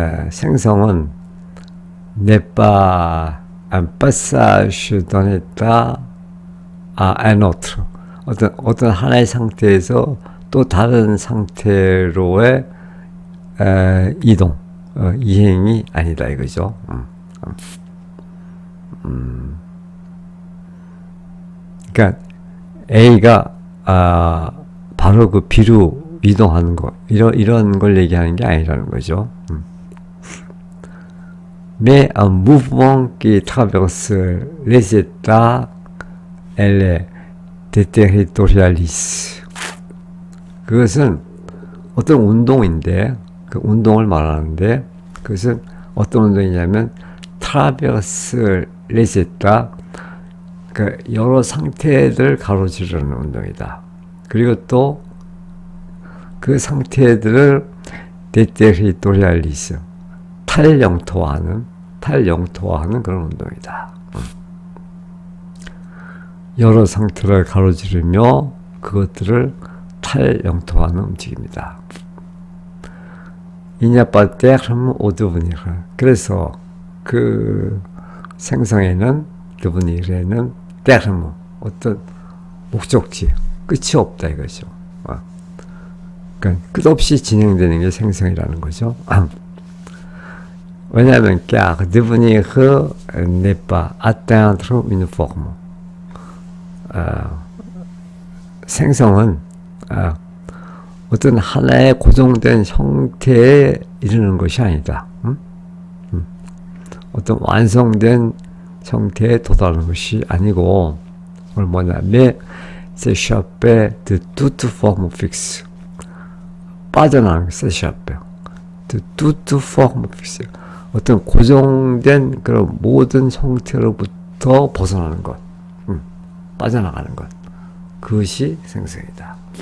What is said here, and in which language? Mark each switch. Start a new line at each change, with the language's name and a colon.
Korean: 생성은
French: n'est pas un passage d'un état à un autre.
Korean: 어떤 하나의 상태에서 또 다른 상태로의 이동, 이행이 아니다 이거죠. 그러니까 A가 바로 그 B로 이동하는 거, 이런 걸 얘기하는 게 아니라는 거죠.
French: Mais un mouvement qui traverse les états, elle est déterritorialise.
Korean: 그것은 어떤 운동인데, 그 운동을 말하는데, 그것은 어떤 운동이냐면
French: traverse les états,
Korean: 그 여러 상태들을 가로지르는 운동이다. 그리고 또 그 상태들을 데테리토리알리스, 탈영토화하는 그런 운동이다. 여러 상태를 가로지르며 그것들을 탈영토화하는 움직임이다. 이냐빠떼르무 오드브니르. 그래서 그 생성에는 드브니르에는 때르무, 어떤 목적지, 끝이 없다 이거죠. 그러니까 끝없이 진행되는 게 생성이라는 거죠. 왜냐하면
French: car devenir n'est pas atteindre une forme.
Korean: 생성은 어떤 하나의 고정된 형태에 이르는 것이 아니다. 어떤 완성된 형태에 도달하는 것이 아니고, 뭐냐,
French: mais s'échapper de toute forme fixe.
Korean: 빠져나가는
French: s'échapper de toute forme fixe.
Korean: 어떤 고정된 그런 모든 형태로부터 벗어나는 것, 빠져나가는 것, 그것이 생성이다.